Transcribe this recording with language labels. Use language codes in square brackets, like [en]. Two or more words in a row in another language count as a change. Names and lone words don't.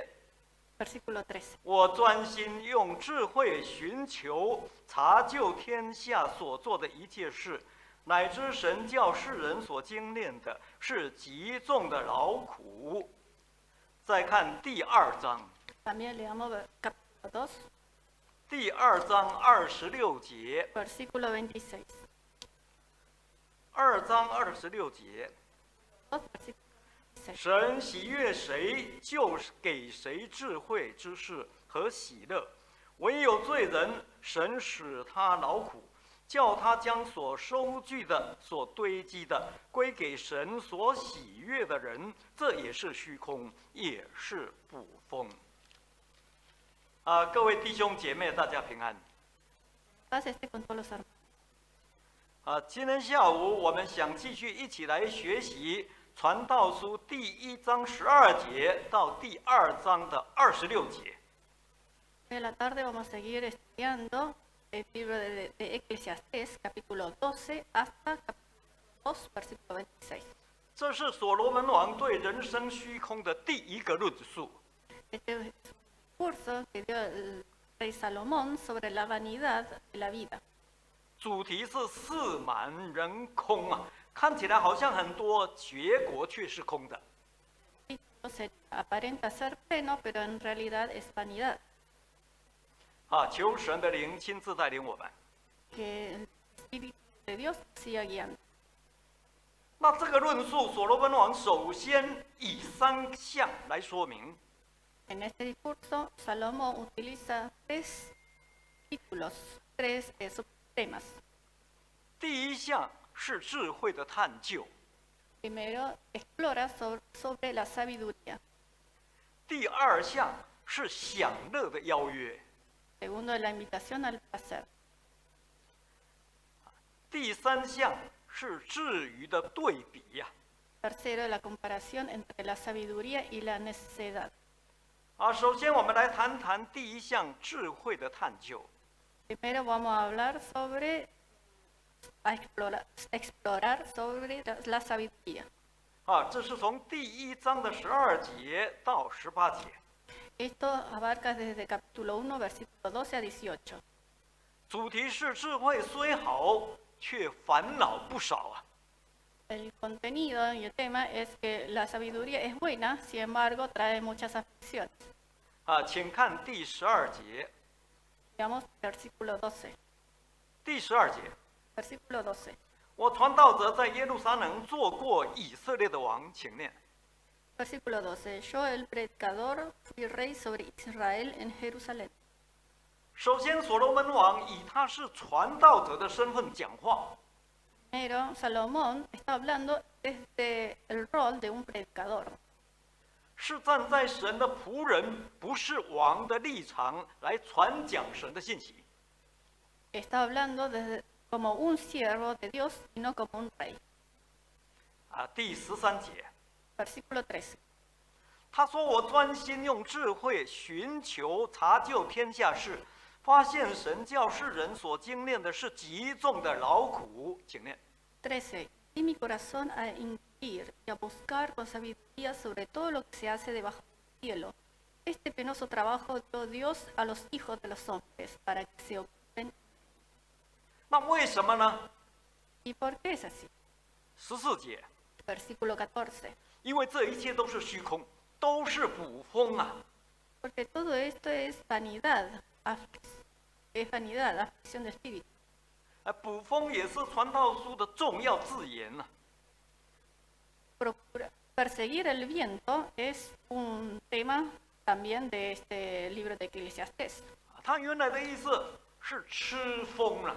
[es] Versículo 13. [zh] 我专心用智慧寻求查究天下所做的一切事，乃知神叫世人所经炼的是极重的劳苦。再看第2章。 [es] También leamos capítulo 2. [zh] 第2章26节。 [es] Versículo 26. [zh] 2章26节。 [es] 2, versículo 26. [zh] 神喜悦谁，就是给谁智慧之事和喜乐；唯有罪人，神使他劳苦，叫他将所收据的、所堆积的归给神所喜悦的人，这也是虚空，也是捕风。各位弟兄姐妹，大家平安。 [es] Paz esté con todos los hermanos. [zh] 今天下午我们想继续一起来学习《传道书》第1章12节到第2章的26节。 [es] Hoy en la tarde vamos a seguir estudiando el libro de Eclesiastés, capítulo 12 hasta capítulo 2, versículo 26. [zh] 这是所罗门王对人生虚空的第一个论述。 [es] Este es un curso que dio el rey Salomón sobre la vanidad de la vida. [zh] 主题是事满人空啊，看起来好像很多，结果却是空的。 [es] Aparenta ser pleno, pero en realidad es vanidad. [zh] 求神的灵亲自带领我们。 [es] Que el Espíritu de Dios siga guiando. [zh] 那这个论述，所罗门王首先以3项来说明。 [es] En este discurso, Salomón utiliza 3 títulos, 3 subtemas. [zh] 第1项是智慧的探究。 [es] Primero, explora sobre la sabiduría. [zh] 第2项是享乐的邀约。 [es] Segundo, la invitación al placer. [zh] 第3项是智愚的对比呀。 [es] Tercero, la comparación entre la sabiduría y la necedad. [zh] 首先我们来谈谈第1项智慧的探究。 [es] Primero vamos a hablar explorar sobre la sabiduría. [zh] 这是从第1章的12节到18节。 [es] Esto abarca desde capítulo 1, versículo 12 a 18. [zh] 主题是智慧虽好，却烦恼不少啊。 [es] El contenido y el tema es que la sabiduría es buena, sin embargo trae muchas aflicciones. [zh] 请看第12节。 [es] Veamos versículo 12. [zh] 第12节。 [es] Versículo 12. [zh] 我传道者在耶路撒冷做过以色列的王，请念。 [es] Versículo 12. Yo, el predicador, fui rey sobre Israel en Jerusalén. [zh] 首先，所罗门王以他是传道者的身份讲话。 [es] Primero, Salomón está hablando desde el rol de un predicador. [zh] 是站在神的仆人，不是王的立场来传讲神的信息。 [es] Está hablando como un siervo de Dios y no como un rey. [zh] 第13节。 [es] Versículo 13. [zh] 他说：“我专心用智慧寻求查究天下事，发现神叫世人所经炼的是极重的劳苦。” 请念。 [es] 13. Di mi corazón a inquirir y a buscar con sabiduría sobre todo lo que se hace debajo del cielo. Este penoso trabajo dio Dios a los hijos de los hombres para que se ocupen. [zh] 那为什么呢？ [es] ¿Y por qué es así? [zh] 14 节。 [es] Versículo 14. [zh] 因为这一切都是虚空，都是捕风啊。 [es] Porque todo esto es vanidad, aflicción de espíritu. [zh] 捕风也是传道书的重要字眼呐。 [es] Perseguir el viento es un tema también de este libro de Eclesiastés. [zh] 它原来的意思是吃风了。